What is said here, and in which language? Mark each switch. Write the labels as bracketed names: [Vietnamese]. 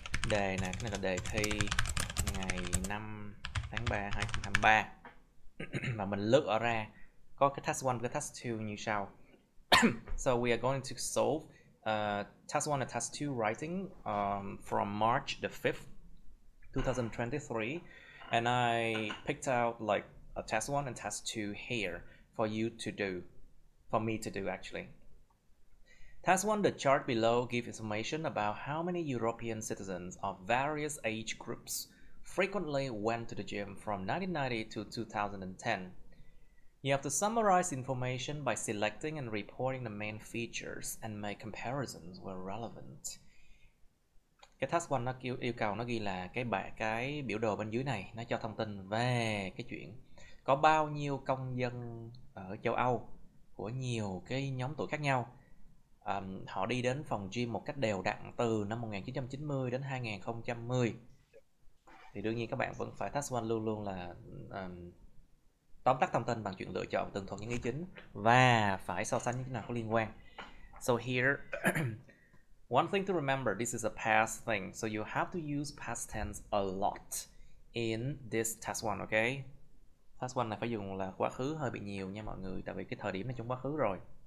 [Vietnamese] Đề này, cái này là đề thi ngày 5 tháng 3 2023 và mình lựa ra có cái task 1 và cái task 2 như sau. [English] So we are going to solve task 1 and task 2 writing from March the 5th, 2023, and I picked out like a task 1 and task 2 here for you to do, for me to do actually. Task 1, the chart below gives information about how many European citizens of various age groups frequently went to the gym from 1990 to 2010. You have to summarize information by selecting and reporting the main features and make comparisons where relevant. [Vietnamese] Cái task 1 nó yêu cầu nó ghi là cái biểu đồ bên dưới này nó cho thông tin về cái chuyện có bao nhiêu công dân ở châu Âu của nhiều cái nhóm tuổi khác nhau. Họ đi đến phòng gym một cách đều đặn từ năm 1990 đến 2010. Thì đương nhiên các bạn vẫn phải task 1 luôn luôn là tóm tắt thông tin bằng chuyện lựa chọn tường thuật những ý chính và phải so sánh những cái nào có liên quan. [English] So here, one thing to remember, this is a past thing, so you have to use past tense a lot in this task 1, okay? [Vietnamese] Task 1 này phải dùng là quá khứ hơi bị nhiều nha mọi người, tại vì cái thời điểm này trong quá khứ rồi.